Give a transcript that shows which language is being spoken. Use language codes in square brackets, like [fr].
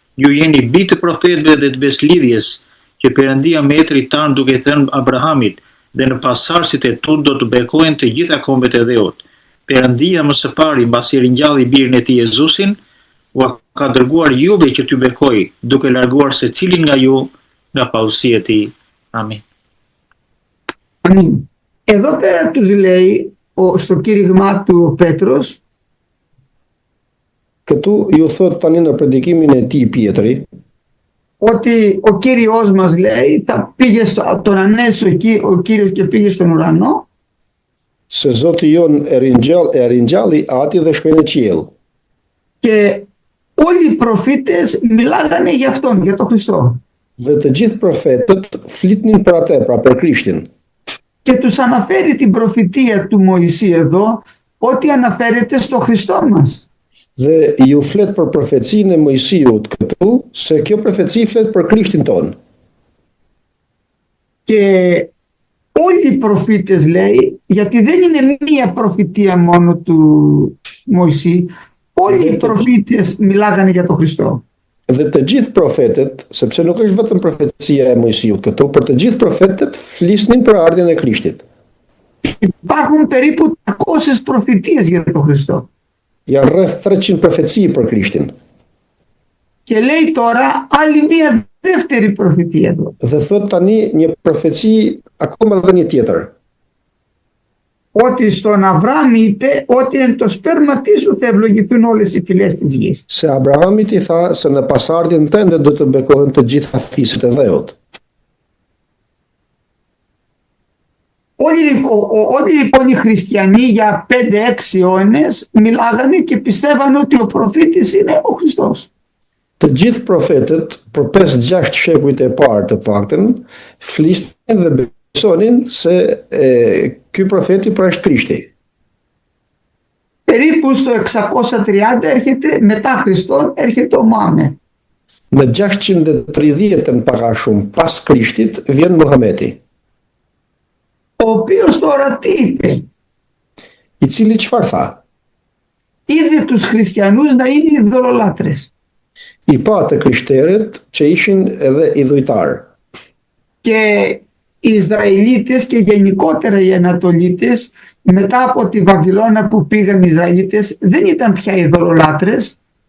[sq] Ju jeni bijtë të profetëve dhe të beslidhjes, që Perëndia me etrit tan duke i thënë Abrahamit, dhe në pasardhësit e tu do të bekohen të gjitha kombet e dheut. Perëndia më së pari, mbasi ringjalli birin e tij Jezusin, u ka dërguar juve që t'ju bekoj, duke larguar secilin nga ju nga pavësia e tij. Amin. Amin. [el] Εδώ πέρα τους λέει στο κήρυγμά του ο Πέτρος. [sq] Këtu ju thot tani në predikimin e tij Pietri, [el] ότι ο Κύριος μας λέει θα πήγε τον ανέσω ο Κύριος και πήγε στον ουρανό. [sq] Se Zoti jon e ringjalli ati dhe shkoi në qiell. [el] Και όλοι οι προφήτες μιλάγανε για αυτόν, για τον Χριστό. [sq] Dhe të gjithë profetët flitnin për atë, pra për Krishtin. [el] Και τους αναφέρει την προφητεία του Μωυσή εδώ, ότι αναφέρεται στο Χριστό μας. [sq] Dhe ju flet për profecinë e Mojsiut këtu, se kjo profeci flet për Krishtin ton. [el] Και όλοι οι προφήτες λέει, γιατί δεν είναι μία προφητεία μόνο του Μωυσή, όλοι οι προφήτες μιλάγανε για τον Χριστό. [sq] Dhe të gjithë profetët, sepse nuk është vetëm profecia e Mojsiut këtu, për të gjithë profetët flisnin për ardhjen e Krishtit. [el] Υπάρχουν περίπου 300 προφητείες για τον Χριστό. [sq] Janë rreth 300 profeci për Krishtin. [el] Και λέει τώρα άλλη μία δεύτερη προφητεία εδώ. [sq] Dhe thot tani një profeci akoma dhe një tjetër. [el] Ότι στον Αβραάμ είπε ότι εν το σπέρματί σου θα ευλογηθούν όλες οι φυλές της γης. [sq] Se Abrahamit i tha se në pasardhjen tënde do të bekohen të gjitha fiset e dheut. [el] Όλοι λοιπόν οι χριστιανοί για 5-6 αιώνες μιλάγανε και πιστεύανε ότι ο προφήτης είναι ο Χριστός. [sq] Të gjithë profetët për 5-6 shekujt e parë të paktën flisnin dhe besonin se ky profeti pra është Krishti. [el] Περίπου στο 630 έρχεται, μετά Χριστόν, έρχεται ο Μωάμεθ. [sq] Në 630 para shumë pas Krishtit vjen Muhameti, [el] Ο οποίος τώρα τι είπε? [sq] i cili çfarë tha? [el] Είδε τους χριστιανούς να είναι ειδωλολάτρες. [sq] I pa të krishterët që ishin edhe idhujtarë. [el] Και οι Ισραηλίτες και γενικότερα οι Ανατολίτες, μετά από τη Βαβυλώνα που πήγαν οι Ισραηλίτες, δεν ήταν πια ειδωλολάτρες.